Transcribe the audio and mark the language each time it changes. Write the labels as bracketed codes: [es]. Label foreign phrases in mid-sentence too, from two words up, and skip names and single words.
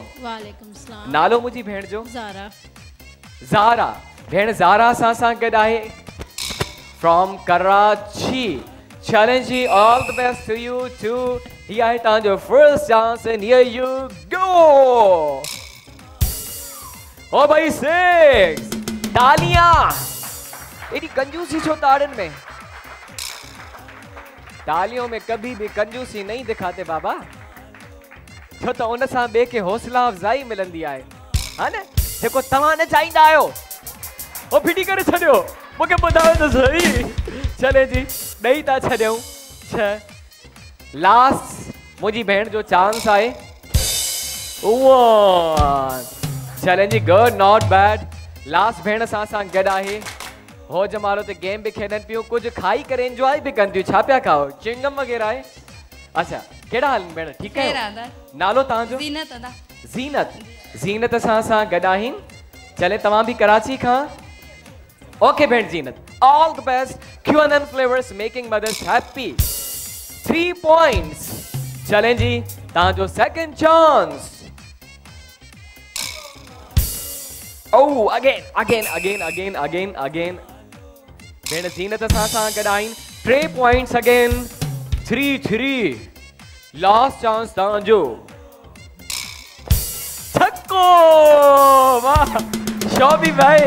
[ar] وعليكم السلام. [sd] नालो मुंहिंजी भेण जो? ज़ारा। ज़ारा भेण ज़ारा सां गॾु आहे फ्रॉम कराची। [en] Challenge all the best to you too. ही आहे तव्हांजो First chance and here you go. [sd] ओ भाई 6 तालियां। एडी कंजूसी छो ताड़न में? [ur] تالیوں میں کبھی بھی کنجوسی نہیں دکھاتے بابا, [sd] छो तो उन सां ॿिए खे हौसला अफ़ज़ाई मिलंदी आहे, हा न? जेको तव्हां न चाहींदा आहियो ओ फिटी करे छॾियो, मूंखे ॿुधायो त सही। चले जी, ॾेई था छॾियूं 6। लास्ट मुंहिंजी भेण जो चांस आहे 1। चले जी, [en] Good, not bad. [sd] लास्ट भेण सां गॾु आहे हो जमालो ते गेम भी खेडन पियो कुछ खाई करे एंजॉय भी कन थियूं छा पिया खाओ चिंगम वगैरह है अच्छा केड़ा हाल भेण [ur] ٹھیک ہے [sd] नालो तांजो ज़ीनत अदा ज़ीनत ज़ीनत सां गडाहिन चले तमाम भी कराची खां ओके भेण ज़ीनत [en] All the best Q&N Flavours Making Mothers Happy 3 points [sd] चलें जी तांजो [en] second chance Oh, again. [sd] भेण ज़ीनत सां गडाइन [en] 3 points again 3 last chance [sd] तांजो छक्को वाह शोभी भाई